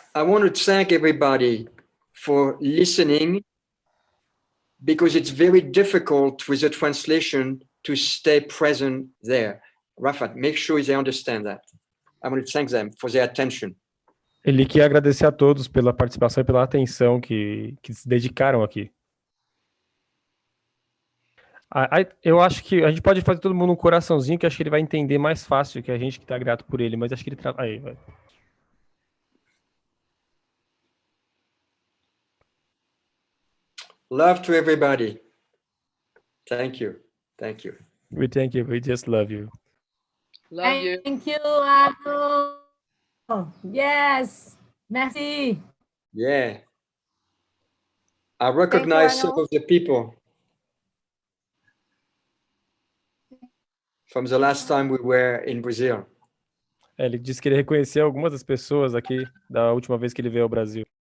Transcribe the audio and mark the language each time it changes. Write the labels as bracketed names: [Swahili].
[English] I want to thank everybody for listening, because it's very difficult with the translation to stay present there. Rafa, make sure they understand that. I want to thank them for their attention. [Portuguese] Ele quer agradecer a todos pela participação e pela atenção que se dedicaram aqui. Eu acho que a gente pode fazer todo mundo um coraçãozinho, que acho que ele vai entender mais fácil que a gente que tá grato por ele, mas acho que ele... Aí, vai. [English] Love to everybody. Thank you. Thank you. We thank you. We just love you. Love you. Thank you, Arno. Yes. [French] Merci. [English] Yeah. I recognize some Arno. of the people from the last time we were in Brazil. [Portuguese] Ele disse que ele reconheceu algumas das pessoas aqui da última vez que ele veio ao Brasil.